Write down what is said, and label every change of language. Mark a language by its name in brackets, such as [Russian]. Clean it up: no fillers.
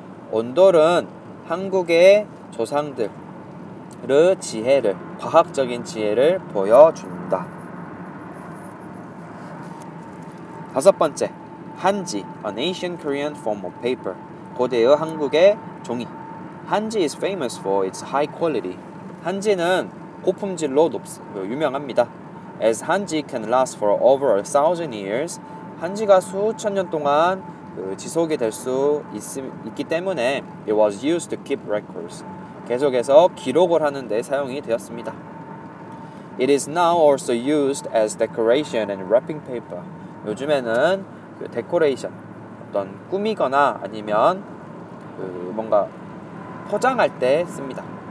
[Korean] 온돌은 한국의 조상들의 지혜를, 과학적인 지혜를 보여준다. 다섯 번째, [English] 한지, an ancient Korean form of paper. [Korean] 고대의 한국의 종이. [English] 한지 is famous for its high quality. [Korean] 한지는 고품질로 유명합니다. [English] As 한지 can last for over 1,000 years. [Korean] 한지가 수천 년 동안 지속이 될 수 있기 때문에 [English] it was used to keep records. [Korean] 계속해서 기록을 하는 데 사용이 되었습니다. [English] It is now also used as decoration and wrapping paper. [Korean] 요즘에는 데코레이션, 어떤 꾸미거나 아니면 뭔가 포장할 때 씁니다.